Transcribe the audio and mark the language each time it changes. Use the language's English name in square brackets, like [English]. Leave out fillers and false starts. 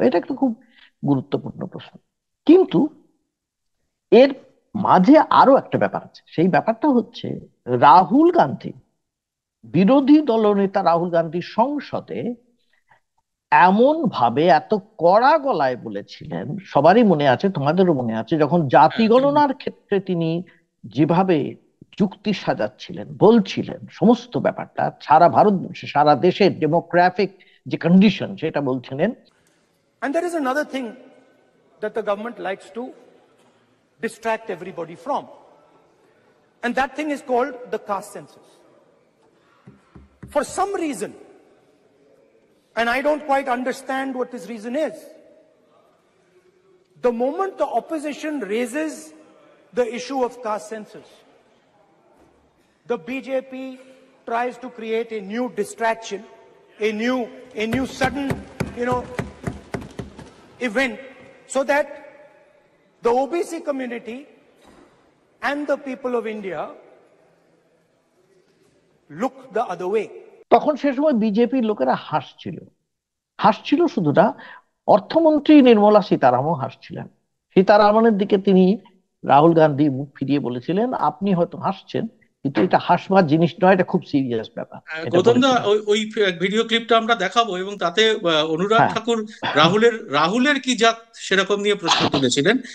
[Bangla] এটা একটা খুব গুরুত্বপূর্ণ প্রশ্ন। কিন্তু এর মাঝে আরো একটা ব্যাপার আছে, সেই ব্যাপারটা হচ্ছে রাহুল গান্ধী, বিরোধী দলনেতা রাহুল গান্ধী সংসদে এমন ভাবে এত কড়া গলায় বলেছিলেন, সবারই মনে আছে, তোমাদেরও মনে আছে, যখন জাতি গণনার ক্ষেত্রে তিনি যেভাবে যুক্তি সাজাচ্ছিলেন, বলছিলেন সমস্ত ব্যাপারটা, সারা ভারতবর্ষে, সারা দেশের ডেমোগ্রাফিক যে কন্ডিশন সেটা বলছিলেন। [English] And there is another thing that the government likes to distract everybody from. And that thing is called the caste census. For some reason, and I don't quite understand what this reason is, the moment the opposition raises the issue of caste census, the BJP tries to create a new distraction, a new sudden, event, so that the OBC community and the people of India look the other way. [Bangla] তখন সে সময় বিজেপির লোকেরা হাসছিল শুধু না, অর্থমন্ত্রী নির্মলা সীতারামও হাসছিলেন। সীতারামনের দিকে তিনি, রাহুল গান্ধী মুখ ফিরিয়ে বলেছিলেন, আপনি হয়তো হাসছেন, কিন্তু এটা হাসবার জিনিস নয়, এটা খুব সিরিয়াস ব্যাপার। গৌতমদা, ওই ভিডিও ক্লিপটা আমরা দেখাবো, এবং তাতে অনুরাগ ঠাকুর রাহুলের কি জাত সেরকম নিয়ে প্রশ্ন তুলেছিলেন।